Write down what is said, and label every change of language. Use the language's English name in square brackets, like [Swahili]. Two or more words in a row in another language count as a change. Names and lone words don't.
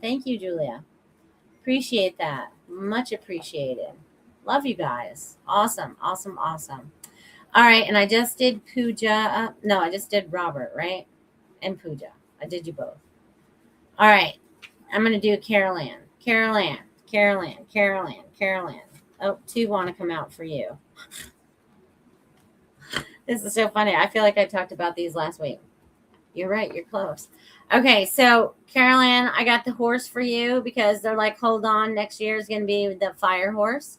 [English] Thank you, Julia. Appreciate that. Much appreciated. Love you guys. Awesome, awesome, awesome. All right, and I just did Pooja. No, I just did Robert, right? And Pooja. I did you both. All right. I'm going to do Carol Ann. Carol Ann. Carol Ann. Carol Ann. Carol Ann. Oh, two want to come out for you. This is so funny. I feel like I talked about these last week. You're right. You're close. Okay, so Carol Ann, I got the horse for you because they're like, hold on, next year is going to be the fire horse.